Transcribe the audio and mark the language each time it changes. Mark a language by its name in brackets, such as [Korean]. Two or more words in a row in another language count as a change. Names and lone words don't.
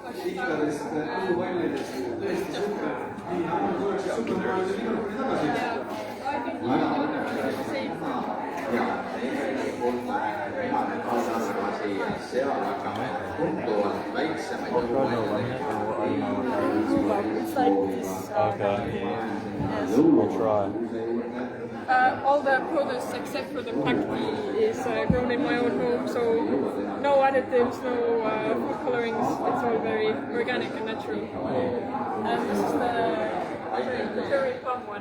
[Estonian] pikkadest õlupallidest, tõesti super. Nii, annan korraks supermaailma mikrofoni tagasi. seal hakkame tunduvalt väiksemaid [English] all the produce except for the black tea is grown in my own home, so no additives, no food colorings. It's all very organic and natural. And this is the cherry plum one.